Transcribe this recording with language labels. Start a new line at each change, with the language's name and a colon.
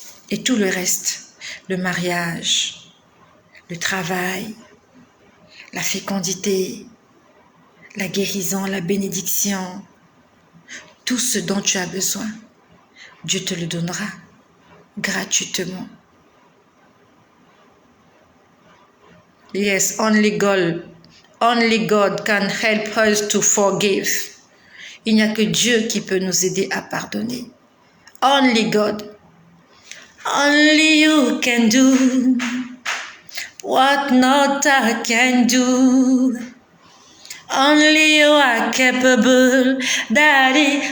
French: Et tout le reste, le mariage, le travail, la fécondité, la guérison, la bénédiction, tout ce dont tu as besoin, Dieu te le donnera gratuitement.
English: Yes, only God can help us to forgive.
French: Il n'y a que Dieu qui peut nous aider à pardonner.
English: Only God. Only you can do what not I can do. Only you are capable, Daddy.